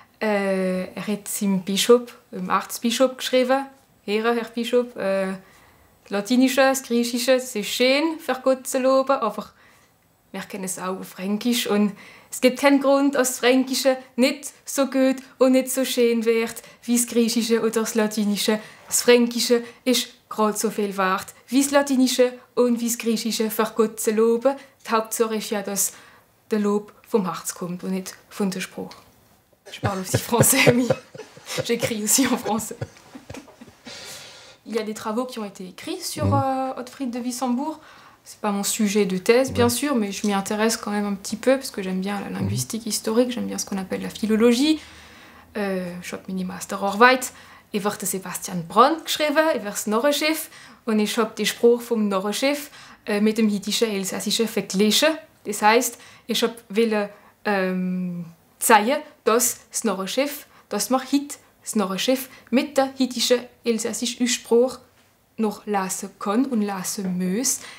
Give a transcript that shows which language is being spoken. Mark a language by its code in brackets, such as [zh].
[de] Er hat seinem Bischof, dem Erzbischof, geschrieben: Herr Bischof, das Latinische, das Griechische, das ist schön für Gott zu loben, aber wir kennen es auch auf Fränkisch und es gibt keinen Grund, dass das Fränkische nicht so gut und nicht so schön wird wie das Griechische oder das Latinische. Das Fränkische ist gerade so viel wert wie das Latinische und wie das Griechische für Gott zu loben. Die Hauptsache ist ja, dass der Lob vom Herz kommt und nicht von der Sprache. [fr] Je parle aussi français, mais j'écris aussi en français. Il y a des travaux qui ont été écrits sur Ottfried de Wissembourg. C'est pas mon sujet de thèse, bien sûr, mais je m'y intéresse quand même un petit peu parce que j'aime bien la linguistique historique, j'aime bien ce qu'on appelle la philologie. [de] Ich habe meine Masterarbeit über Sebastian Brand geschrieben, über das Narrenschiff. Und ich habe die Sprache vom Narrenschiff mit dem hittischen Elsässischen verglichen. Das heisst, ich wollte zeigen, dass das Narrenschiff, dass man heute das Narrenschiff mit der hittischen elsässischen Sprache noch lesen kann und lesen muss.